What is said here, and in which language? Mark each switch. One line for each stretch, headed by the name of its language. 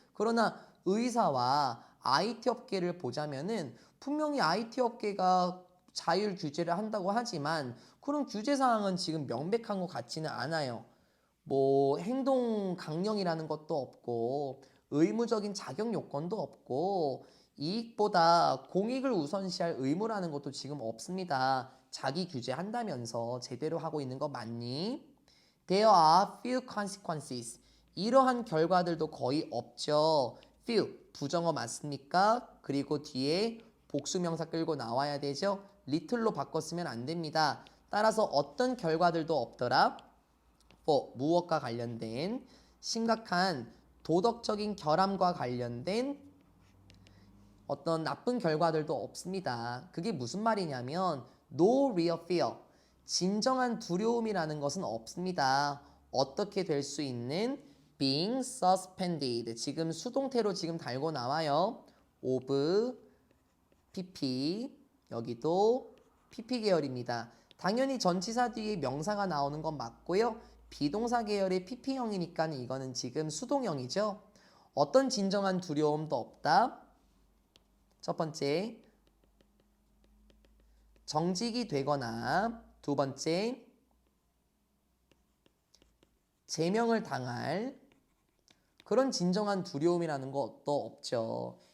Korean: 그러나 의사와 IT 업계를 보자면은 분명히 IT 업계가 자율 규제를 한다고 하지만 그런 규제 사항은 지금 명백한 것 같지는 않아요. 뭐 행동 강령이라는 것도 없고 의무적인 자격 요건도 없고 이익보다 공익을 우선시할 의무라는 것도 지금 없습니다. 자기 규제한다면서 제대로 하고 있는 거 맞니?
English: There are few consequences.
Korean: 이러한 결과들도 거의 없죠. few 부정어 맞습니까? 그리고 뒤에 복수명사 끌고 나와야 되죠. little로 바꿨으면 안 됩니다. 따라서 어떤 결과들도 없더라. 무엇과 관련된 심각한 도덕적인 결함과 관련된 어떤 나쁜 결과들도 없습니다. 그게 무슨 말이냐면
English: no real fear,
Korean: 진정한 두려움이라는 것은 없습니다. 어떻게 될 수 있는
English: being suspended,
Korean: 지금 수동태로 지금 달고 나와요. of pp, 여기도 pp 계열입니다. 당연히 전치사 뒤에 명사가 나오는 건 맞고요. 비동사 계열의 pp형이니까 이거는 지금 수동형이죠. 어떤 진정한 두려움도 없다. 첫 번째, 정직이 되거나 두 번째, 제명을 당할 그런 진정한 두려움이라는 것도 없죠.